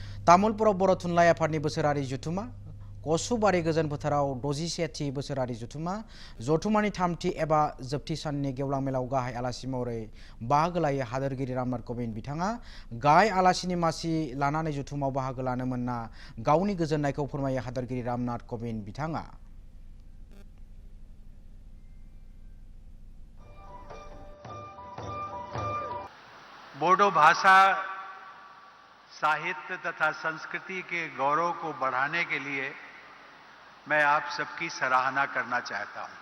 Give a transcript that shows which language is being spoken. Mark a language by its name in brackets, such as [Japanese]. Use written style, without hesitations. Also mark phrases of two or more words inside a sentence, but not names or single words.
[Bodo] तामुलपुराव बर' थुनलाइ आफादनि बोसोरारि जथुमा कसुबारि गोजोन फोथाराव 61थि बोसोरारि जथुमा जथुमानि थामथि एबा जोबथि साननि गेवलां मेलाव गाहाय आलासि महरै बाहागो लायो हादोरगिरि रामनाथ कोविंद बिथाङा गाहाय आलासिनि मासि लानानै जथुमाव बाहागो लानो मोनना गावनि गोजोननायखौ फोरमायो हादोरगिरि रामनाथ कोविंद बिथाङा। [Hindi] बोडो भाषा साहित्य तथा संस्कृति के गौरव को बढ़ाने के लिए मैं आप सबकी सराहना करना चाहता हूं।